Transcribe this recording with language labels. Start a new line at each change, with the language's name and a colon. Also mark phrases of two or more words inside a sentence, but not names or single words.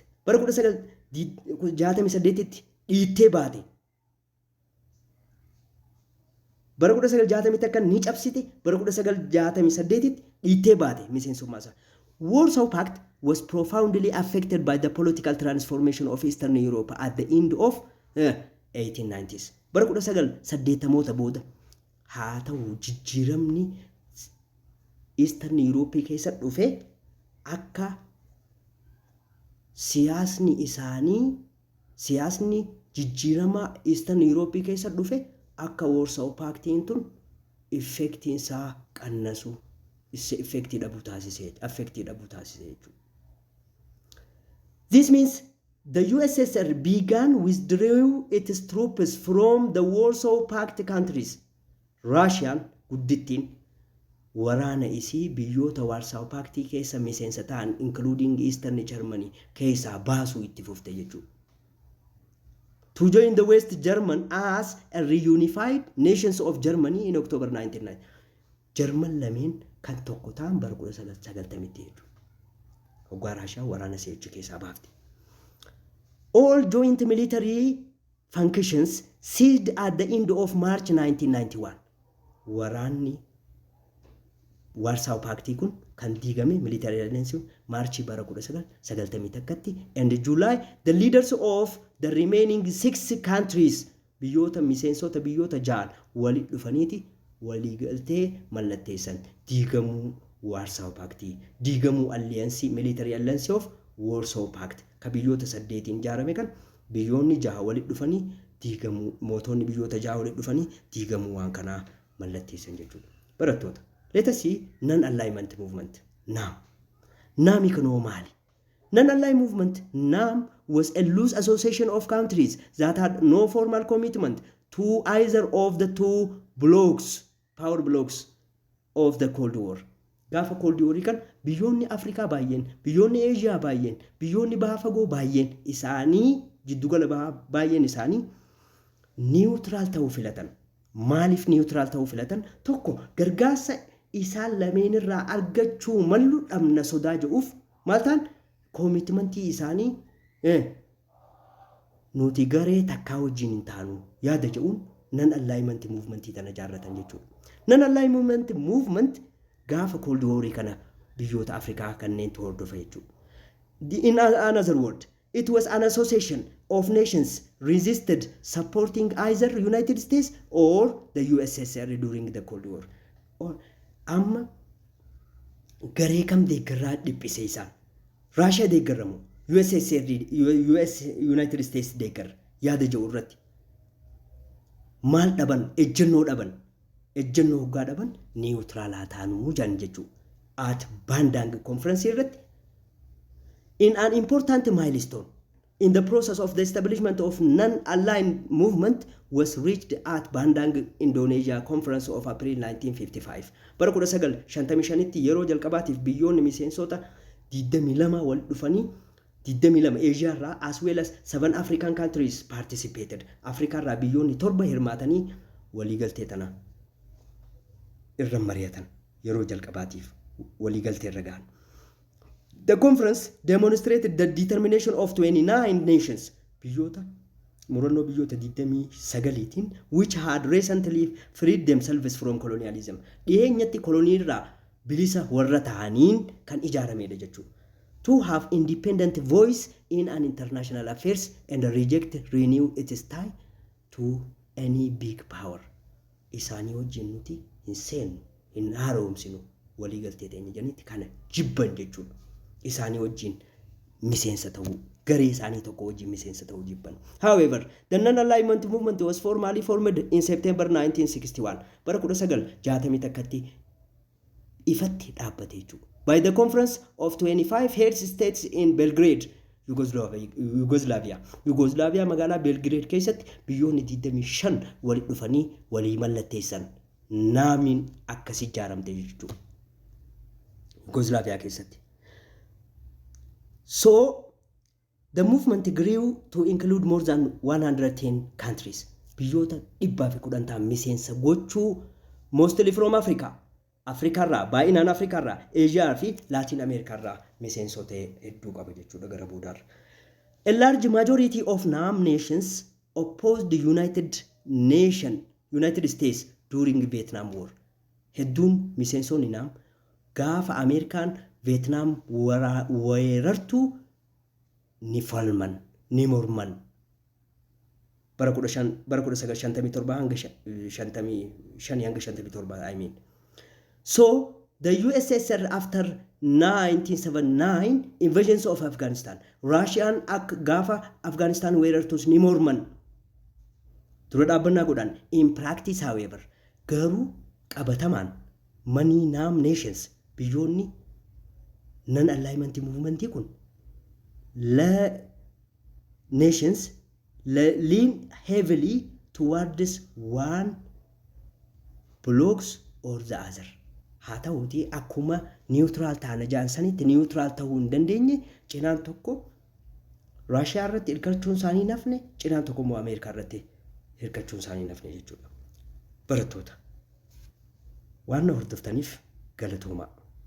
Oromo: Bara 1968tti dhiittee baate. Bara 1961 ni cabsite, bara 1968tti dhiittee baate miseensummaa isaa.
English: Warsaw Pact was profoundly affected by the political transformation of Eastern Europe at the end of 1890s.
Oromo: Bara 1980moota booda haa ta'u jijjiiramni Eastern Europe keessa dhufe akka siyaasni jijjiirama Eastern Europe keessa dhufe akka Warsaw Pactiin tun effectiin isaa qannasu effectii dhabu taasisee jechuudha.
English: This means the USSR began withdrawing its troops from the Warsaw Pact countries.
Oromo: Russian guddittiin waraana isii biyyoota Warsaw Pact keessa miseensa ta'an including Eastern Germany keessaa baasuu itti fufte jechuudha.
English: To join the West German as a reunified nations of Germany in October 1990.
Oromo: German lameen kan tokko ta'an bara 1990 jechuudha. Hoggaa Raashaa waraana seechi keessaa baafte.
English: All joint military functions ceased at the end of March 1991.
Oromo: Waraanni Warsaw Pact kun kan diigame
English: military alliance
Oromo: March bara 1991tti
English: and July the leaders of the remaining 6 countries
Oromo: biyyoota miseensota biyyoota 6 walitti dhufaniiti walii galtee mallatteessan diigamuu Warsaw Pact diigamuu
English: alliance military alliance of Warsaw Pact
Oromo: ka biyyoota 8 ijaarame kan biyyoonni 6 walitti dhufanii diigamuu mootonni biyyoota 6 walitti dhufanii diigamuu waan kana mallatteessan jechuudha.
English: Barattoota let us see non-alignment movement. NAM. NAM economally. Non-aligned movement, NAM, was a loose association of countries that had no formal commitment to either of the two blocks, power blocks of the Cold War.
Oromo: Gaafa Cold War kan biyyoonni Afrikaa baay'een, biyyoonni Asia baay'een, biyyoonni baha fagoo baay'een isaanii jiddugala baay'een isaanii neutral ta'uu filatan. Maaliif neutral ta'uu filatan? Tokko gargaarsa isaan lameen irraa argachuu mallu dhabna sodaa jedhuuf maal ta'an koomitmentii isaanii nuti garee takkaa wajjin hin taanu yaada jedhuun
English: non-alignment movement
Oromo: tana jaarratan jechuudha.
English: Non-alignment movement
Oromo: gaafa Cold War kana biyyoota Afrikaa kanneen hordofa jechuudha.
English: In another word, it was an association of nations resisted supporting either United States or the USSR during the Cold War.
Oromo: Amma garee kam deeggarraa dhiphise isaan Russia deeggarramu USSR United States deeggarra yaada jedhu irratti maal dhaban ejjennoo hoggaa dhaban neutral taanuu jan jechuudha.
English: At Bandung conference irratti in an important milestone in the process of the establishment of non-aligned movement was reached at Bandung, Indonesia conference of April 1955.
Oromo: Bara 1955tti yeroo jalqabaatiif biyyoonni miseensota 22 wal dhufanii 22 Asia irraa
English: as well as 7 African countries participated.
Oromo: Africa irraa biyyoonni 7 hirmaatanii waliigaltee tana irra mari'atan yeroo jalqabaatiif waliigaltee irra gahan.
English: The conference demonstrated the determination of 29 nations,
Oromo: murannoo biyyoota 29tiin,
English: which had recently freed themselves from colonialism.
Oromo: Dhiyeenyatti kolonii irraa bilisa warra ta'aniin kan ijaaramedha jechuudha.
English: to have independent voice in an international affairs and reject renew its tie to any big power.
Oromo: Isaanii wajjin nuti hin seenu hin haaromsinu walii galtee ta'e janitti kana jibban jechuudha. Isaanii wajjin miseensa ta'uu garee isaanii tokko wajjin miseensa ta'uu jibban.
English: However, the non-alignment movement was formally formed in September 1961.
Oromo: Bara 1961tti ifatti dhaabbate jechuudha.
English: By the conference of 25 head states in Belgrade, Yugoslavia
Oromo: magaalaa Belgrade keessatti biyyoonni 25 walitti dhufanii walii mallatteessan naamiin akkasi ijaaramte jechuudha. Yugoslavia keessatti.
English: So the movement grew to include more than 110 countries.
Oromo: Biyyoota 110 miseensa gochuu
English: mostly from Africa.
Oromo: Africarraa baay'inaan Africarraa Asia fi Latin Americarraa miseensota hedduu qaba jechuudha gara boodaarra.
English: A large majority of NAM nations opposed the United States during Vietnam War.
Oromo: Hedduun miseensonni NAM gaafa Ameerikaan Vietnam weerartu ni falman ni morman. Bara 1957 hanga 57
English: I mean. So the USSR after 1979 invasions of Afghanistan,
Oromo: Russian gafa Afghanistan weerartus ni morman. Dura dhaabbannaa godhan.
English: In practice however,
Oromo: garuu qabatamaan
English: many NAM nations biyyoonni non-alignment movement kun nations lean heavily towards one blocks or the other.
Oromo: Haa ta'uutii akkuma neutral taana jaansanitti neutral ta'uu hin dandeenye cinaan tokko Raashiyaa irratti hirkachuun isaanii nafne cinaan tokko immoo Ameerikaa irratti hirkachuun isaanii nafne jechuudha. Barattoota waan na hordoftaniif galatooma.